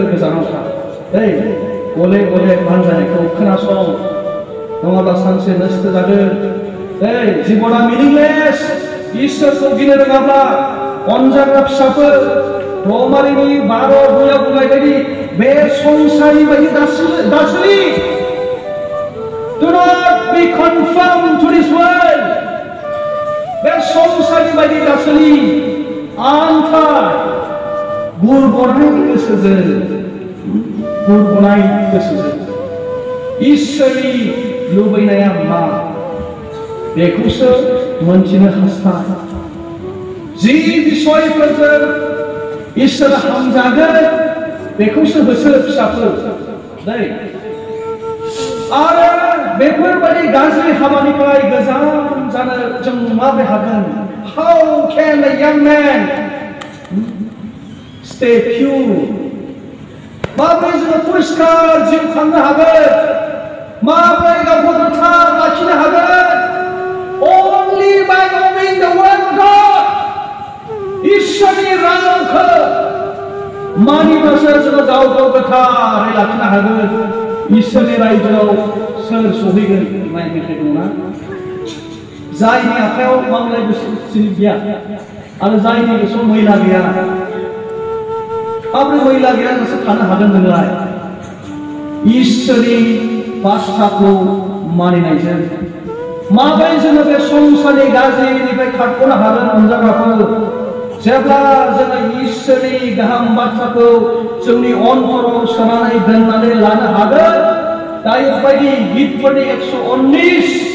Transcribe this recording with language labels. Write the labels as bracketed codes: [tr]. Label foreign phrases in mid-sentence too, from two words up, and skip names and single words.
[brx] गोजानाव था गले गले बानजानायखौ खोनासं नङाब्ला सानसे नस्थ जागोन जिबना मिनिंलेस इसोरखौ गिनो रोङाब्ला अनजाग्रा फिसाफोर रमारिनि 12 बुयाव बुंनाय बायदि बे संसारनि बायदि दासुलि [en] Do not be conformed to this world. [brx] बे संसारनि बायदि दासुलि आन्थार गुरगनाय गोसोजों इसोरनि लुबैनाया मा बेखौसो मोनथिनो हास्थाय जि बिसयफोरजों इसोर हामजागोन बेखौसो होसो फिसाफोर आरो बेफोरबायदि गाज्रि हाबानिफ्राय गोजान जानो जों माबोरै हागोन [en] How can a young man stay pure [brx] माबोरै जोङो परिस्कार जिउ खांनो हागोन माबोरै गावखौ गोथार लाखिनो हागोन [en] Only by knowing the word of God [brx] इसोरनि रावखौ मानिब्लासो जोङो गावखौ गोथारै लाखिनो हागोन इसोरनि रायजोआव सोर सहैगोन नाय मेथाइ दंना जायनि आखायाव मावनाय गोसो गैया आरो जायनि गोसोआव मैला गैया माबोरै मैला गैया नोंसोर थानो हागोन नोंलाय इसोरनि बाथ्राखौ मानिनायजों माबोरै जोङो बे संसारनि गाज्रिनिफ्राय खारग'नो हागोन अनजाग्राफोर जेब्ला जोङो इसोरनि गाहाम बाथ्राखौ जोंनि अन्तराव सोनानै दोननानै लानो हागोन दायो बायदि गीतफोरनि 119